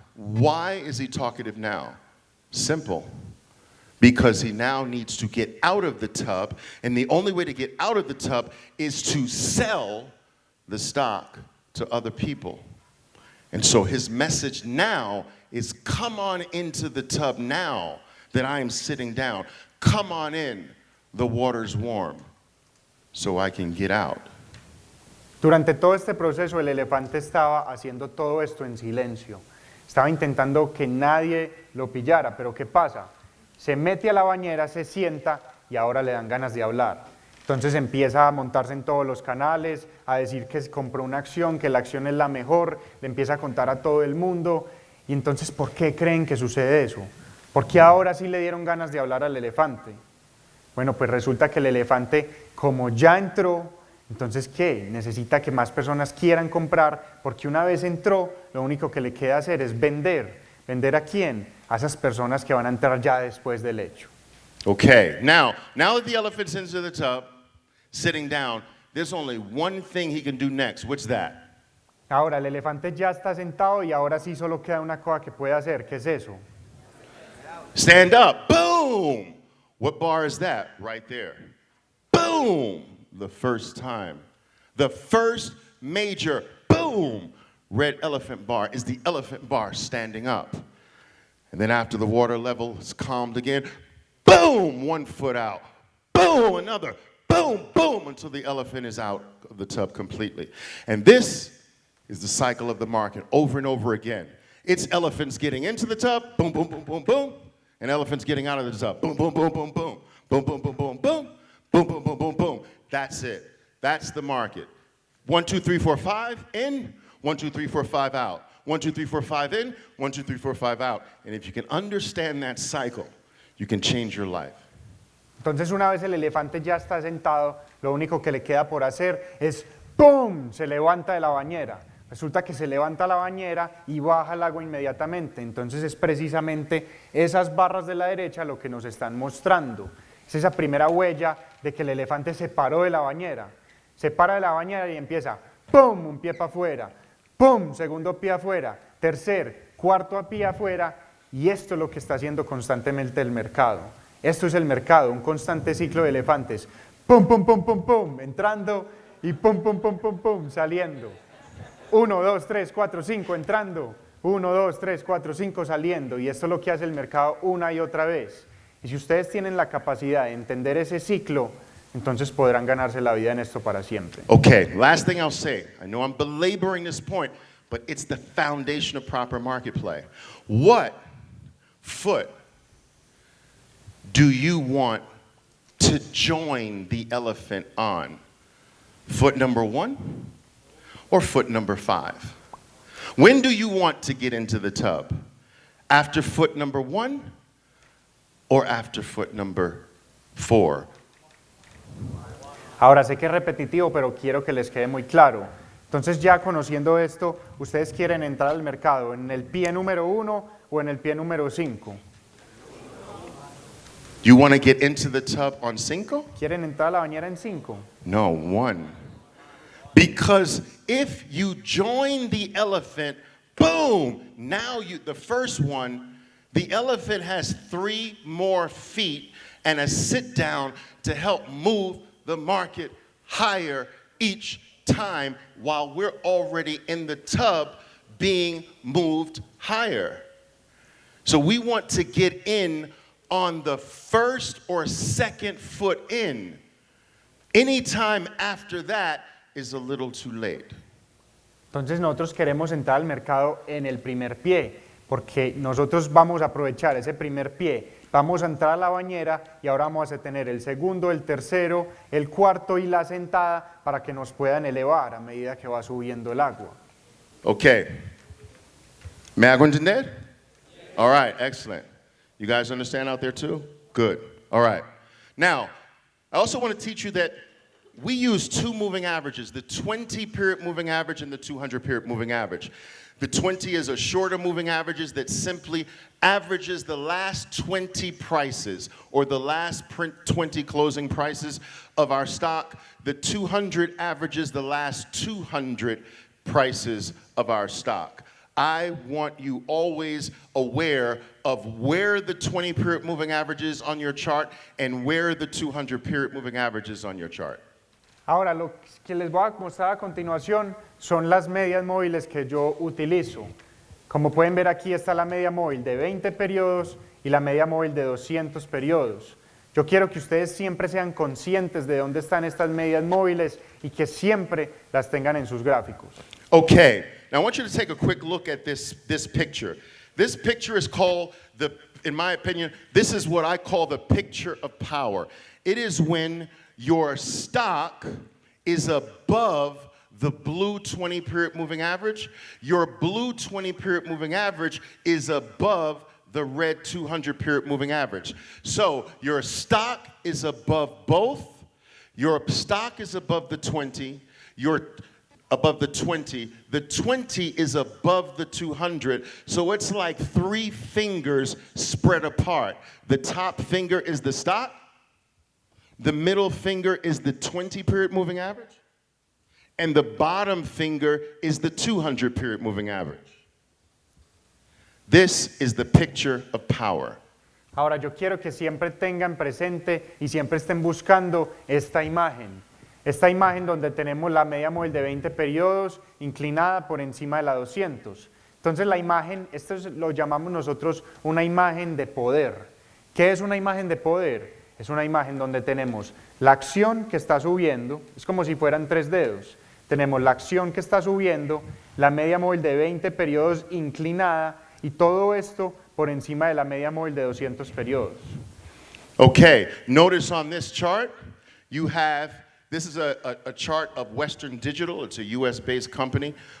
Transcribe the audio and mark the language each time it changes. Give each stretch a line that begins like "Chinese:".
English: Why is he talkative now? Simple. Because he now needs to get out of the tub, and the only way to get out of the tub is to sell the stock to other people. And so his message now is, come on into the tub now that I am sitting down. Come on in, the water's warm, so I can get out.
Spanish: Durante todo este proceso el elefante estaba haciendo todo esto en silencio. Estaba intentando que nadie lo pillara, pero ¿qué pasa? Se mete a la bañera, se sienta y ahora le dan ganas de hablar. Entonces empieza a montarse en todos los canales, a decir que compró una acción, que la acción es la mejor, le empieza a contar a todo el mundo. Y entonces, ¿por qué creen que sucede eso? ¿Por qué ahora sí le dieron ganas de hablar al elefante? Bueno, pues resulta que el elefante, como ya entró, entonces ¿qué? Necesita que más personas quieran comprar, porque una vez entró, lo único que le queda hacer es vender. ¿Vender a quién? A esas personas que van a entrar ya después del hecho.
English: Okay, now that the elephant's into the tub, sitting down, there's only one thing he can do next. What's that?
Spanish: Ahora, el elefante ya está sentado y ahora sí solo queda una cosa que puede hacer. ¿Qué es eso?
English: Stand up. Boom! What bar is that? Right there. Boom! The first time. The first major boom! Red elephant bar is the elephant bar standing up. And then after the water level is calmed again, boom! 1 foot out. Boom! Another. Boom! Boom! Until the elephant is out of the tub completely. And this is the cycle of the market over and over again. It's elephants getting into the tub, boom, boom, boom, boom, boom, and elephants getting out of the tub, boom, boom, boom, boom, boom, boom, boom, boom, boom, boom, boom, boom, boom, boom, boom. That's it. That's the market. 1, 2, 3, 4, 5 in, 1, 2, 3, 4, 5 out. 1, 2, 3, 4, 5 in, 1, 2, 3, 4, 5 out. And if you can understand that cycle, you can change your life.
Spanish: Entonces, una vez el elefante ya está sentado, lo único que le queda por hacer es ¡pum! Se levanta de la bañera. Resulta que se levanta la bañera y baja el agua inmediatamente. Entonces es precisamente esas barras de la derecha lo que nos están mostrando. Es esa primera huella de que el elefante se paró de la bañera. Se para de la bañera y empieza ¡pum! Un pie para afuera, ¡pum! Segundo pie afuera, tercer, cuarto pie afuera. Y esto es lo que está haciendo constantemente el mercado. Esto es el mercado, un constante ciclo de elefantes. ¡Pum, pum, pum, pum, pum! Entrando y ¡pum, pum, pum, pum, pum! Saliendo. 1, 2, 3, 4, 5 entrando, 1, 2, 3, 4, 5 saliendo, y esto es lo que hace el mercado una y otra vez. Y si ustedes tienen la capacidad de entender ese ciclo, entonces podrán ganarse la vida en esto para siempre.
English: Okay, last thing I'll say. I know I'm belaboring this point, but it's the foundation of proper market play. What foot do you want to join the elephant on? Foot number 1? Or foot number 5? When do you want to get into the tub? After foot number 1 or after foot number 4?
Spanish: Ahora sé que es repetitivo, pero quiero que les quede muy claro. Entonces, ya conociendo esto, ¿ustedes quieren entrar al mercado en el pie número 1 o en el pie número 5?
English: You want to get into the tub on 5?
Spanish: ¿Quieren entrar a la bañera en 5?
English: No, 1. Because if you join the elephant, boom, now the first one, the elephant has 3 more feet and a sit down to help move the market higher each time while we're already in the tub being moved higher. So we want to get in on the first or second foot in. Anytime after that is a little too late.
Spanish: Entonces nosotros queremos entrar al mercado en el primer pie, porque nosotros vamos a aprovechar ese primer pie, vamos a entrar a la bañera y ahora vamos a tener el segundo, el tercero, el cuarto y la sentada para que nos puedan elevar a medida que va subiendo el agua.
English: Okay.
Spanish: ¿Me hago entender?
English: All right, excellent. You guys understand out there too? Good. All right. Now, I also want to teach you that we use two moving averages, the 20-period moving average and the 200-period moving average. The 20 is a shorter moving averages that simply averages the last 20 prices or the last 20 closing prices of our stock. The 200 averages the last 200 prices of our stock. I want you always aware of where the 20-period moving average is on your chart and where the 200-period moving average is on your chart.
Spanish: Ahora, lo que les voy a mostrar a continuación son las medias móviles que yo utilizo. Como pueden ver aquí está la media móvil de 20 periodos y la media móvil de 200 periodos. Yo quiero que ustedes siempre sean conscientes de dónde están estas medias móviles y que siempre las tengan en sus gráficos.
English: Okay, now I want you to take a quick look at this picture. This picture is called, in my opinion, this is what I call the picture of power. It is when your stock is above the blue 20-period moving average. Your blue 20-period moving average is above the red 200-period moving average. So your stock is above both. Your stock is above the 20. You're above the 20. The 20 is above the 200. So it's like three fingers spread apart. The top finger is the stock. The middle finger is the 20-period moving average, and the bottom finger is the 200-period moving average. This is the picture of power.
Spanish: Ahora, yo quiero que siempre tengan presente y siempre estén buscando esta imagen donde tenemos la media móvil de 20 periodos inclinada por encima de la 200. Entonces la imagen, lo llamamos nosotros una imagen de poder. ¿Qué es una imagen de poder? Es una imagen donde tenemos la acción que está subiendo, es como si fueran tres dedos. Tenemos la acción que está subiendo, la media móvil de 20 periodos inclinada y todo esto por encima de la media móvil de 200 periodos.
English: Okay, notice on this chart, you have, this is a chart of Western Digital, it's a US-based company.